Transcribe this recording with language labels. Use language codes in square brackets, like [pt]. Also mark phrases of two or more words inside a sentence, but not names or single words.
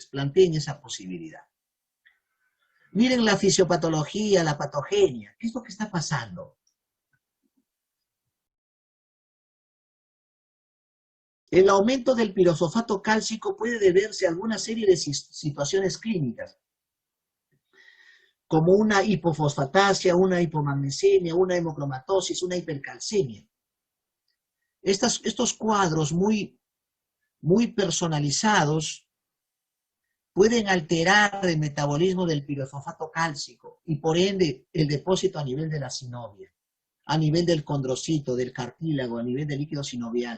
[es] Planteen esa posibilidad. Miren la fisiopatología, la patogenia. ¿Qué es lo que está pasando? El aumento del pirofosfato cálcico puede deberse a alguna serie de situaciones clínicas, como una hipofosfatasia, una hipomagnesemia, una hemocromatosis, una hipercalcemia. Estos cuadros muy personalizados pueden alterar el metabolismo del pirofosfato cálcico y por ende el depósito a nivel de la sinovia, a nivel del condrocito, del cartílago, a nivel del líquido sinovial.